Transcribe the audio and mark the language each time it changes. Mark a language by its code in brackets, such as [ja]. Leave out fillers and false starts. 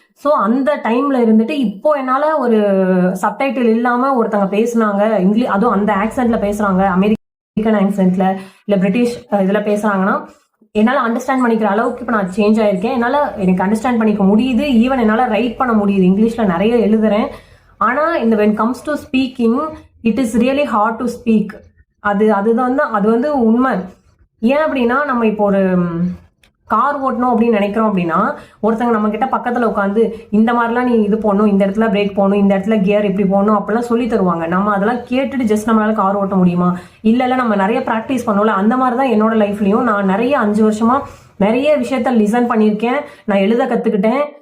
[ta] So அந்த டைம்ல இருந்துட்டு இப்போ என்னால ஒரு சப்டைட்டில் இல்லாம ஒருத்தங்க பேசுனாங்க இங்கிலீஷ், அதுவும் அந்த ஆக்சென்ட்ல பேசுறாங்க, அமெரிக்கன் ஆக்சென்ட்ல இல்ல பிரிட்டிஷ் இதுல பேசுறாங்கன்னா என்னால் அண்டர்ஸ்டாண்ட் பண்ணிக்கிற அளவுக்கு இப்போ நான் சேஞ்ச் ஆயிருக்கேன். எனக்கு அண்டர்ஸ்டாண்ட் பண்ணிக்க முடியுது, ஈவன் என்னால் ரைட் பண்ண முடியுது, இங்கிலீஷ்ல நிறைய எழுதுறேன். ஆனால் இந்த [en] when comes to speaking it is really hard to speak. [ta] அது வந்து உண்மை. ஏன் அப்படின்னா நம்ம இப்போ ஒரு கார் ஓட்டணும் அப்படின்னு நினைக்கிறோம் அப்படின்னா ஒருத்தங்க நம்ம கிட்ட பக்கத்தில் உட்காந்து இந்த மாதிரிலாம் நீ இது போடணும், இந்த இடத்துல பிரேக் போடணும், இந்த இடத்துல கியர் இப்படி போடணும் அப்படிலாம் சொல்லி தருவாங்க. நம்ம அதெல்லாம் கேட்டுட்டு ஜஸ்ட் நம்மளால கார் ஓட்ட முடியுமா? இல்லை நம்ம நிறைய ப்ராக்டிஸ் பண்ணோம்ல, அந்த மாதிரி தான் என்னோட லைஃப்லையும் நான் நிறைய 5 வருஷமா நிறைய விஷயத்த லிசன் பண்ணியிருக்கேன், நான் எழுத கற்றுக்கிட்டேன்.